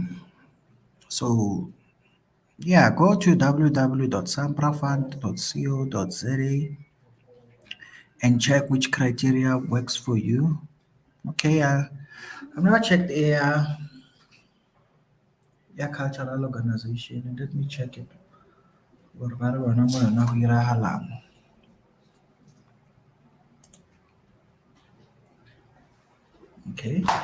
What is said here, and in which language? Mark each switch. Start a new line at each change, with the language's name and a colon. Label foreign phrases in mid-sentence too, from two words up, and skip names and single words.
English: So, yeah, go to www.samprafund.co.za and check which criteria works for you. Okay, I've never checked a cultural organization, and let me check it.
Tswana: Gore ba re bona mo yona go iragalang.
English: Okay.